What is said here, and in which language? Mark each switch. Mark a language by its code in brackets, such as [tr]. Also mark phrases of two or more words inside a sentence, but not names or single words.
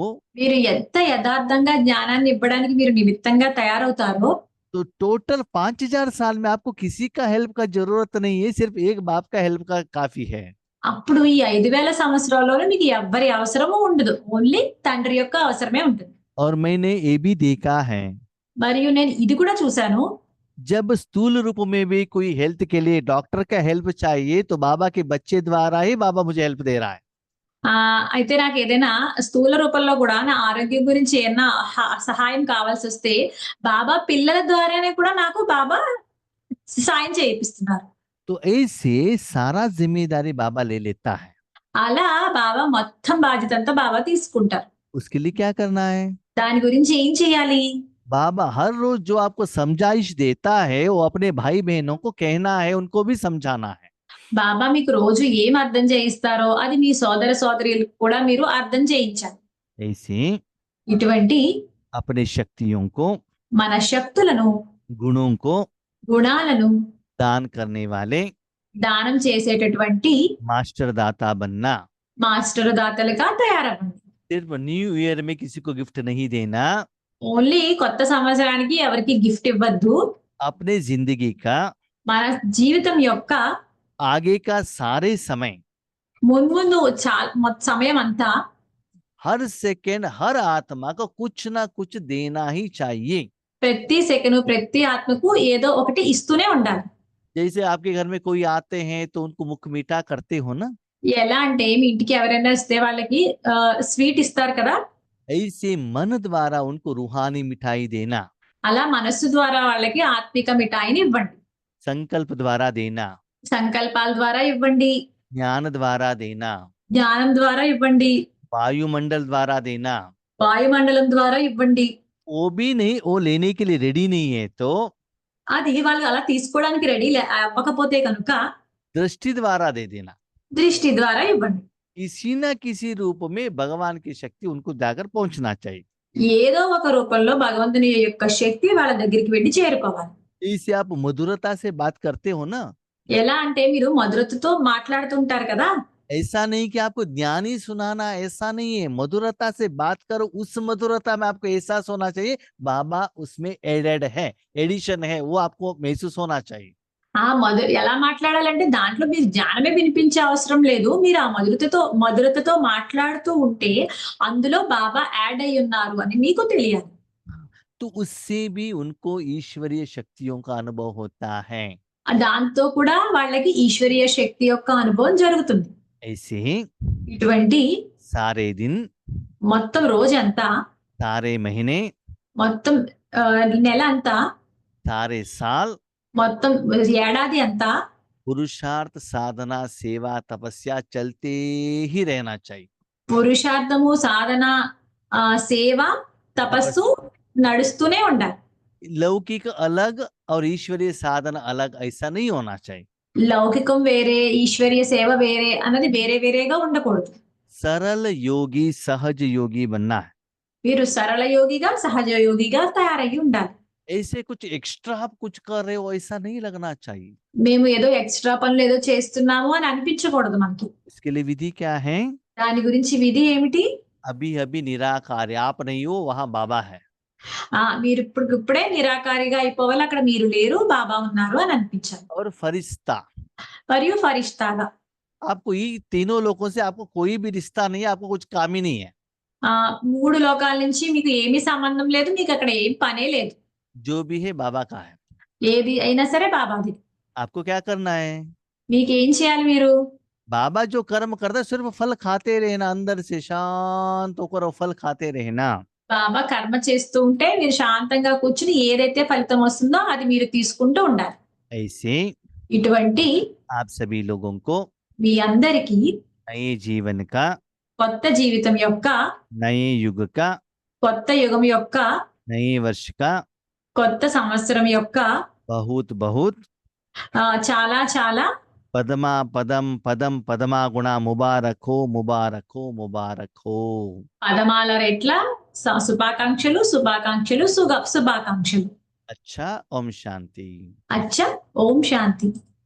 [te] మీరు ఎంత యథార్థంగా జ్ఞానాన్ని ఇవ్వడానికి మీరు నిమిత్తంగా తయారవుతారో [hi] तो टोटल 5000 साल में आपको किसी का हेल्प का जरूरत नहीं है, सिर्फ एक बाप का हेल्प का काफी है। [te] అప్పుడు ఈ 5000 సంవత్సరాల్లోనే మీకు ఎవ్వరి అవసరము ఉండదు. ఓన్లీ తండ్రి యొక్క అవసరమే ఉంటుంది. [hi] और मैंने ये भी देखा है, [te] మరియు నేను ఇది కూడా చూశాను. [hi] जब स्थूल रूप में भी कोई हेल्थ के लिए डॉक्टर का हेल्प चाहिए तो बाबा के बच्चे द्वारा ही बाबा मुझे हेल्प दे रहा है। [te] అయితే నాకేదైనా స్థూల రూపంలో గూడా నా ఆరోగ్యం గురించి ఏమన్నా సహాయం కావాల్సొస్తే, బాబా పిల్లల ద్వారానే కూడా నాకు బాబా సాయం చేయిపిస్తున్నారు. [hi] तो ऐसे सारा जिम्मेदारी बाबा ले लेता है। [te] అలా బాబా మొత్తం బాధ్యతంతా బాబా తీసుకుంటారు. [hi] उसके लिए क्या करना है? [te] దాని గురించి ఏం చేయాలి? [hi] बाबा हर रोज जो आपको समझाइश देता है वो अपने भाई बहनों को कहना है, उनको भी समझाना है। [te] బాబా మీకు రోజు ఏం అర్థం చేయిస్తారో అది మీ సోదర సోదరీలకు కూడా మీరు అర్థం చేయించాలి. [hi] ऐसे [te] ఇటువంటి [hi] अपने शक्तियों को, [te] మన శక్తులను, [hi] गुणों को [te] గుణాలను [hi] दान करने वाले [te] దానం చేసేటటువంటి [hi] मास्टर दाता बनना। [te] మాస్టర్ దాతలుగా తయారవ్వండి. [hi] सिर्फ [en] new year [hi] में किसी को गिफ्ट नहीं देना, [te] ఓన్లీ కొత్త సంవత్సరానికి ఎవరికి గిఫ్ట్ ఇవ్వద్దు. [hi] अपने जिंदगी का [te] మన జీవితం యొక్క [hi] आगे का सारे समय, [te] మున్ముందు సమయం అంతా [hi] हर सेकेंड, हर आत्मा को कुछ ना कुछ देना ही चाहिए। [te] ప్రతి సెకను ప్రతి ఆత్మకు ఏదో ఒకటి ఇస్తూనే ఉండాలి. [hi] जैसे आपके घर में कोई आते हैं तो उनको मुख मीठा करते हो ना, [te] ఎలా అంటే మీ ఇంటికి ఎవరైనా వస్తే వాళ్ళకి స్వీట్ ఇస్తారు కదా, [hi] ऐसे मन द्वारा उनको रूहानी मिठाई देना, [te] అలా మనస్సు ద్వారా వాళ్ళకి ఆత్మిక మిఠాయిని ఇవ్వండి. [hi] संकल्प द्वारा देना, [te] సంకల్పాల ద్వారా ఇవ్వండి, [hi] ज्ञान द्वारा देना, [te] జ్ఞానం ద్వారా ఇవ్వండి, [hi] वायुमंडल द्वारा देना। [te] వాయుమండలం ద్వారా ఇవ్వండి. [hi] वो भी नहीं, वो लेने के लिए रेडी नहीं है तो [te] అది వాళ్ళు అలా తీసుకోవడానికి రెడీ అవ్వకపోతే కనుక [hi] दृष्टि द्वारा दे देना। [te] దృష్టి ద్వారా ఇవ్వండి. [hi] किसी न किसी रूप में भगवान की शक्ति उनको जाकर पहुंचना चाहिए। [te] ఏదో ఒక రూపంలో భగవంతుని యొక్క శక్తి వాళ్ళ దగ్గరికి వెళ్ళి చేరుకోవాలి. [hi] इसे आप मधुरता से बात करते हो ना, [te] ఎలా అంటే మీరు మధురతతో మాట్లాడుతుంటారు కదా, [hi] ऐसा नहीं कि आपको ज्ञान ही सुनाना, ऐसा नहीं है। मधुरता से बात करो, उस मधुरता में आपको एहसास होना चाहिए बाबा उसमें एडेड है, एडिशन है, वो आपको महसूस होना चाहिए। [te] ఎలా మాట్లాడాలంటే దాంట్లో మీరు జ్ఞానమే వినిపించే అవసరం లేదు. మీరు ఆ మధురతతో మాట్లాడుతూ ఉంటే అందులో బాబా యాడ్ అయి ఉన్నారు అని మీకు తెలియాలి. [hi] तो उससे भी उनको ईश्वरीय शक्तियों का अनुभव होता है। [te] దాంతో కూడా వాళ్ళకి ఈశ్వరీయ శక్తి యొక్క అనుభవం జరుగుతుంది. [hi] ऐसे [te] ఇటువంటి [hi] सारे दिन, [te] మొత్తం రోజంతా, [hi] सारे महीने, [te] మొత్తం నెల అంతా, [hi] सारे साल [te] మొత్తం ఏడాది అంతా [hi] पुरुषार्थ, साधना, सेवा, तपस्या चलते ही रहना चाहिए। [te] పురుషార్థము, సాధన, సేవ, తపస్సు నడుస్తూనే ఉండాలి. [hi] लौकिक अलग और ईश्वरीय साधन अलग, ऐसा नहीं होना चाहिए। [te] లౌకికం వేరే, ఈశ్వరీయ సేవ వేరే అన్నది వేరే వేరేగా ఉండకూడదు. [hi] सरल योगी, सहज योगी बनना है। [te] మీరు సరళ యోగిగా, సహజ యోగిగా తయారయ్యి ఉండాలి. [hi] ऐसे कुछ एक्स्ट्रा आप कुछ कर रहे हो ऐसा नहीं लगना चाहिए। [te] మేము ఏదో ఎక్స్ట్రా పనులు ఏదో చేస్తున్నాము అని అనిపించకూడదు మనకి. [hi] इसके लिए विधि क्या है? [te] దాని గురించి విధి ఏమిటి? [hi] अभी अभी निराकार, आप नहीं हो, वहां बाबा है। [te] మీరు ఇప్పుడే నిరాకారిగా అయిపోవాలి, అక్కడ మీరు లేరు, బాబా ఉన్నారు అని అనిపించాలి. [hi] और फरिश्ता, [te] మరియు ఫరిష్తాగా, [hi] आपको ये तीनों लोगों से आपको कोई भी रिश्ता नहीं है, आपको कुछ काम ही नहीं है। [te] 3 లోకాల నుంచి మీకు ఏమీ సంబంధం లేదు, మీకు అక్కడ ఏం పనే లేదు. [hi] जो भी है बाबा का है। [te] ఏది అయినా సరే బాబాది. [hi] आपको क्या करना है? [te] మీకేం చేయాలి? మీరు [hi] बाबा जो कर्म करता है सिर्फ फल खाते रहना, अंदर से शांत होकर फल खाते रहना। [te] బాబా కర్మ చేస్తూ ఉంటే మీరు శాంతంగా కూర్చుని ఏదైతే ఫలితం వస్తుందో అది మీరు తీసుకుంటూ ఉండాలి. [hi] ऐसे [te] ఇటువంటి [hi] आप सभी लोगों को [te] మీ అందరికీ [hi] नए जीवन का, [te] కొత్త జీవితం యొక్క, [hi] नए युग का, [te] కొత్త యుగం యొక్క, [hi] नए वर्ष का [te] కొత్త సంవత్సరం యొక్క [hi] बहुत बहुत [te] చాలా చాలా [hi] पदमा पदम पदम पदमा गुणा मुबारक हो, मुबारक हो, मुबारक हो। [te] పదమాల రెట్ల శుభాకాంక్షలు, శుభాకాంక్షలు, శుభాకాంక్షలు. [hi] अच्छा, ओम शांति। [te] అచ్చా, ఓం శాంతి.